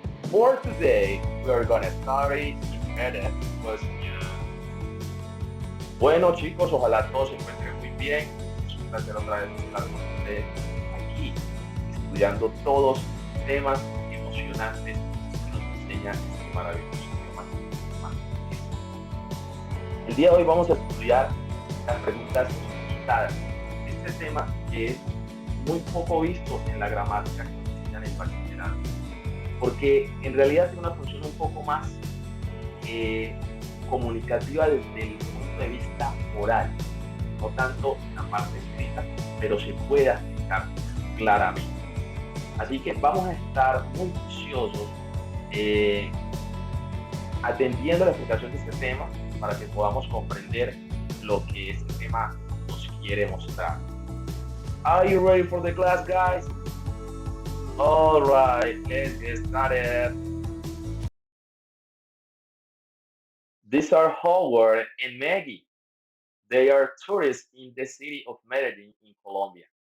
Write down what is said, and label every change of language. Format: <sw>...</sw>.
<en>For today, we are gonna study embedded questions.</en> <es>Bueno chicos, ojalá todos se encuentren muy bien. Es un placer otra vez estar con ustedes aquí, estudiando todos temas emocionantes que nos enseña este maravilloso idioma llamado inglés. El día de hoy vamos a estudiar las preguntas invitadas. Este tema que es muy poco visto en la gramática que nos enseñan en bachillerato, porque en realidad tiene una función un poco más eh, comunicativa desde el punto de vista oral, no tanto en la parte escrita, pero se puede aplicar claramente. Así que vamos a estar muy juiciosos eh, atendiendo la explicación de este tema para que podamos comprender lo que este tema nos quiere mostrar.</es> <en>Are you ready for the class, guys? All right, let's get started. These are Howard and Maggie. They are tourists in the city of Medellin in Colombia.</en>